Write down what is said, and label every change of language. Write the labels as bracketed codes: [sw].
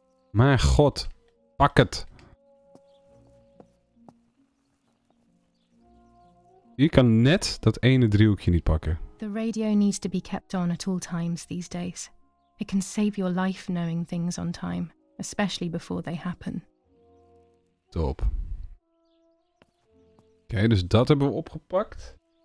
[nl] Mijn god. Pak het. Je kan net dat ene driehoekje niet pakken. [en] The radio needs to be kept on at all times these days. It can save your life knowing things on time, especially before they happen. [nl] Top. Oké, dus dat hebben we opgepakt.